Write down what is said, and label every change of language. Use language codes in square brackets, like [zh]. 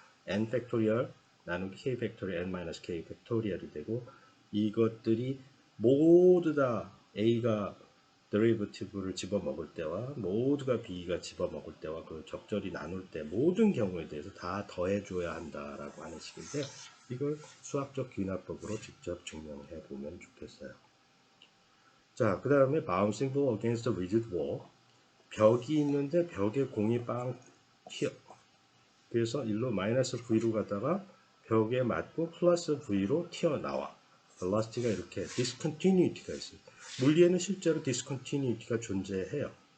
[ko] n 팩토리얼 나누기 k 팩토리얼 n-k 팩토리얼이 되고 이것들이 모두 다 a가 데리버티브를 집어먹을 때와 모두가 b가 집어먹을 때와 그 적절히 나눌 때 모든 경우에 대해서 다 더해줘야 한다라고 하는 식인데 이걸 수학적 귀납법으로 직접 증명해 보면 좋겠어요. 자, 그 다음에 [en] bouncing ball against a rigid wall. [ko] 벽이 있는데 벽에 공이 빵 튀어. 그래서 일로 마이너스 v로 가다가 벽에 맞고 플러스 v로 튀어나와. velocity가 이렇게 discontinuity가 있어요. 물리에는 실제로 discontinuity가 존재해요.